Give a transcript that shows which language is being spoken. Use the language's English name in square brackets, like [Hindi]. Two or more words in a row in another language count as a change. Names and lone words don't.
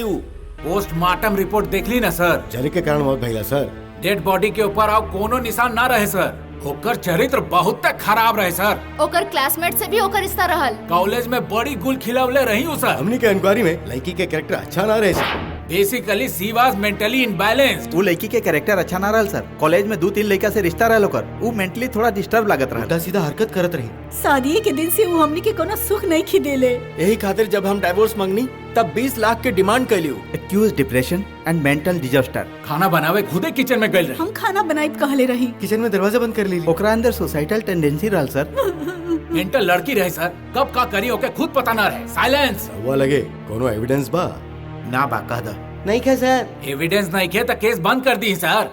[English] postmortem report [Bhojpuri] देख ली ना सर? जल के कारण मौत भइला सर। [English] dead body [Bhojpuri] के ऊपर अब कोनो निशान ना रहे सर। ओकर चरित्र बहुत खराब रहे सर। ओकर क्लासमेट से भी ओकर रिश्ता रहल। कॉलेज में बड़ी गुल खिलवले रही हूँ सर। हमनी के इंक्वायरी में लड़की के कैरेक्टर अच्छा ना रहे सर। [English] basically she was mentally imbalanced. [Bhojpuri] वो लड़की के कैरेक्टर अच्छा ना रहल सर। कॉलेज में 2-3 लड़का से रिश्ता रहल ओकर, वो मेंटली थोड़ा डिस्टर्ब लागत रहल। उल्टा सीधा हरकत करत रही। शादी के दिन से वो हमनी के कोनो सुख नहीं खिदेले। यही खातिर जब हम डाइवोर्स मांगनी तब 20 लाख के डिमांड कैली। [English] accuse depression and mental disaster. [Bhojpuri] खाना बनावे खुदे किचन में गइल रही। हम खाना बनाई कहले रही। किचन में दरवाजा बंद कर ली। ओकरा अंदर [English] societal tendency [Bhojpuri] रहल सर। मेंटल लड़की रहे सर, कब का करी ओके खुद पता ना रहे। साइलेंस। हुआ लगे कोनो एविडेंस बा? ना बा कह द। नहीं खे सर। एविडेंस नहीं खे तो केस बंद कर दी सर।